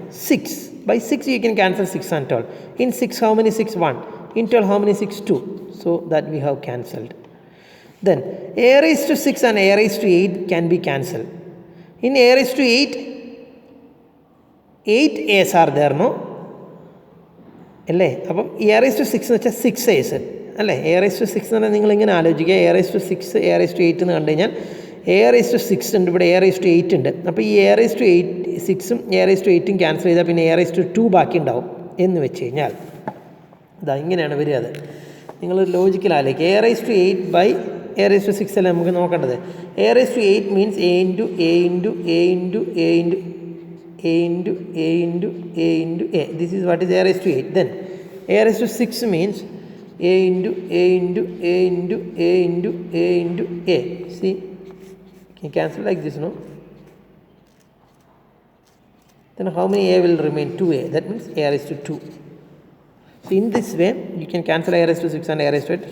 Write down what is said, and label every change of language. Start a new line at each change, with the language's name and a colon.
English: 6. By 6 you can cancel 6 and 12. In 6, how many 6? 1. In 12, how many 6? 2. So that we have cancelled. Then a raised to 6 and a raised to 8 can be cancelled. In a raised to 8, 8 a's are there, no?
Malayalam: അല്ലേ? അപ്പം A raise to 6 എന്ന് വെച്ചാൽ 6 a's അല്ലേ? A raise to 6 എന്ന് പറഞ്ഞാൽ നിങ്ങളിങ്ങനെ ആലോചിക്കുക, A raise to 6 A raise to 8 എന്ന് കണ്ടു കഴിഞ്ഞാൽ എ റൈസ് ടു 6 ഉണ്ട്, ഇവിടെ എ റൈസ് ടു 8 ഉണ്ട്. അപ്പോൾ ഈ A raise to 6ഉം A raise to 8ഉം cancel ചെയ്താൽ പിന്നെ എ റൈസ് ടു 2 ബാക്കി ഉണ്ടാവും എന്ന് വെച്ച് കഴിഞ്ഞാൽ ഇതാ ഇങ്ങനെയാണ് വരിക. അത് നിങ്ങൾ ലോജിക്കലാലേക്ക് A raise to 8 by A raise to 6 അല്ലേ നമുക്ക് നോക്കേണ്ടത്.
English: A rise to 8 means a into a into a into a into a into a into a into a. This is what is a raised to 8. Then a raised to 6 means a into a into a into a into a into a. See, can you cancel like this, no? Then how many a will remain? 2a. That means a raised to 2. So in this way you can cancel a raised to 6 and a raised to 8.